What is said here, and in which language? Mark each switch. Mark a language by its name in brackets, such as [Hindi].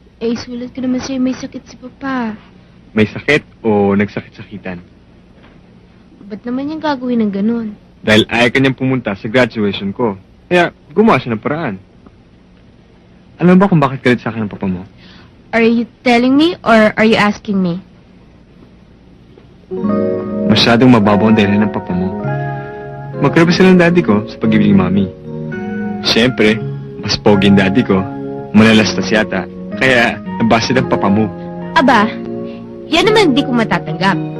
[Filipino] Eh, sulat ko naman sa'yo may sakit si Papa. May sakit o nagsakit-sakitan? Ba't naman yung gagawin ng ganun? Dahil ayaw kanyang pumunta sa graduation ko. Kaya gumawa siya ng paraan. Alam mo ba kung bakit galit sa akin ng papa mo? [English] Are you telling me or are you asking me? [Filipino] Masyadong mababaw ang dahilan ng papa mo. Magkarabi sila ng daddy ko sa pag-ibig ni mami. Siyempre, mas pogi yung daddy ko. Malalastas yata. Kaya, nabasa ng papa mo. Aba, yan naman di ko matatanggap.